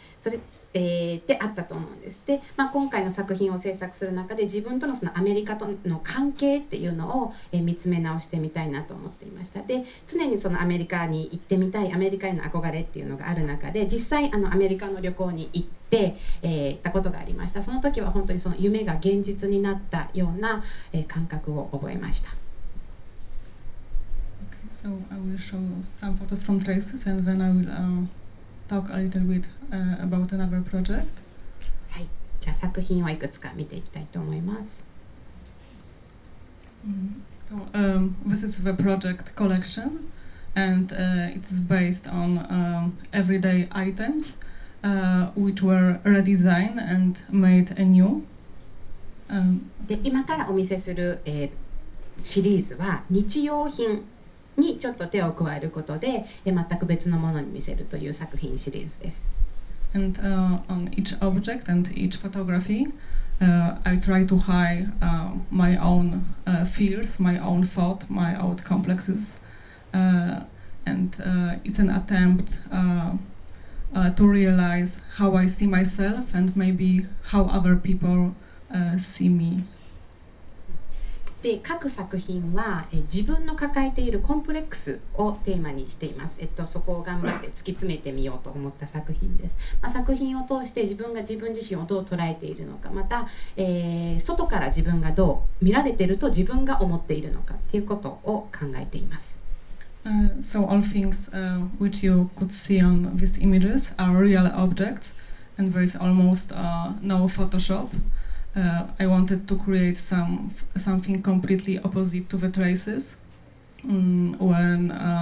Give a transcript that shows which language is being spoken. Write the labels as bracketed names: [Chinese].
[Japanese] それであったと思うんです。で、今回の作品を制作する中で自分とのそのアメリカとの関係っていうのを、見つめ直してみたいなと思っていました。で、常にそのアメリカに行ってみたい、アメリカへの憧れっていうのがある中で実際アメリカの旅行に行ってたことがありました。その時は本当にその夢が現実になったような、感覚を覚えました。 [English] Okay, so I will show some photos from Traces and then I will talk a little bit about another project. [Japanese] はい、じゃあ作品をいくつか見ていきたいと思います。 [English] So this is the project collection, and it is based on everyday items which were redesigned and made anew. [Japanese] で今からお見せする、シリーズは日用品にちょっと手を加えることで全く別のものに見せるという作品シリーズです。 [English] And on each object and each photography, I try to hide my own fears, my own thought, my own complexes, and it's an attempt to realize how I see myself and maybe how other people see me. [Japanese] で各作品は、自分の抱えているコンプレックスをテーマにしています。そこを頑張って突き詰めてみようと思った作品です。作品を通して自分が自分自身をどう捉えているのか、また、外から自分がどう見られていると自分が思っているのかということを考えています。 [English] So all things which you could see on these images are real objects, and there is almost no Photoshop. I wanted to create something completely opposite to the traces when